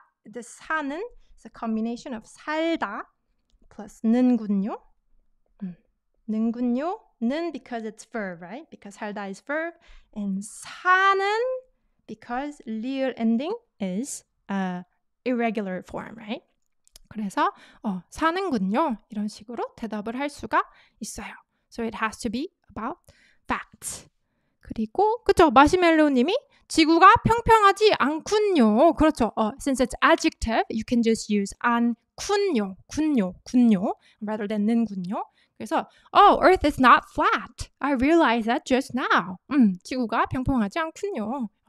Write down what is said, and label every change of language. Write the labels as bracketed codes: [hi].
[en] The 사는 is a combination of 살다 plus 는군요. [ko] 는군요. [en] 는 because it's verb, right? Because 살다 is verb. And 사는 because real ending is irregular form, right? [ko] 그래서 사는군요. 이런 식으로 대답을 할 수가 있어요. [en] So it has to be about facts. [ko] 그리고 그쵸? 마시멜로우님이 지구가 평평하지 않군요. 그렇죠. [en] Since it's adjective, you can just use 않군요. 군요 rather than 는군요. [ko] 그래서 [en] Earth is not flat. I realized that just now. [ko] 지구가 평평하지 않군요.